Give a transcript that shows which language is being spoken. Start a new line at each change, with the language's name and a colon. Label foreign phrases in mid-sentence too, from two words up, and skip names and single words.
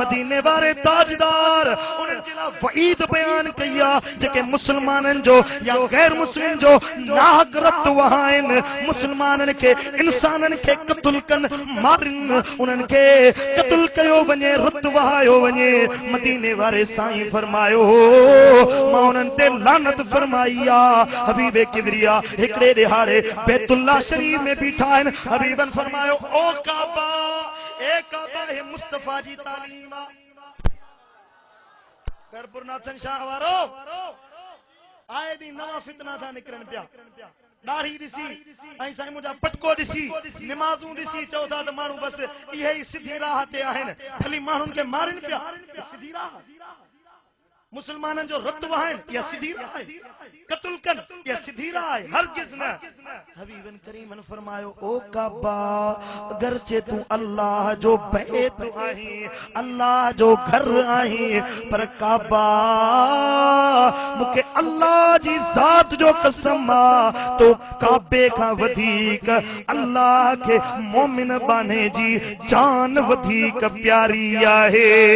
Sindhi: मदीने वारे ताजदार उन्हनि जे लाइ वईद बयान कई आहे जेके मुसलमाननि जो या गैर मुस्लिम जो नाहक रत वहाइनि, मुसलमाननि खे इंसाननि खे क़त्ल कनि, मारनि, उन्हनि खे क़त्ल कयो वञे, रत वहायो वञे। मदीने वारे साईं फरमायो मां उन्हनि ते लानत फरमाई आहे। हबीब किबरिया हिकिड़े ॾिहाड़े बैतुल्लाह शरीफ में बीठा आहिनि। हबीबन फरमायो ओ काबा, ए काबा हे मुस्तफा जी तालीम आ। करपुरनाथन शाह वारो आए दी नवा फितना था निकरन पिया। दाढ़ी ॾिसी ऐं साईं मुंहिंजा पटको ॾिसी, निमाज़ूं ॾिसी चओ था त माण्हू बसि इहे ई सिधी राह ते आहिनि, ख़ाली माण्हुनि खे मारनि पिया। सिधी राह मुसलमाननि जो रत वहाइनि, इहा सिधी राह आहे। क़त्ल कनि, इहा सिधी राह आहे, हरगिज़ न। हबीबन करीमन फरमायो ओ काबा अगरचे तूं अल्लाह जो बैत आहीं, अल्लाह जो घर आहीं, पर काबा मूंखे अल्लाह जी ज़ात जो कसम आहे तो काबे खां वधीक अल्लाह खे मोमिन बाने जी जान वधीक प्यारी आहे।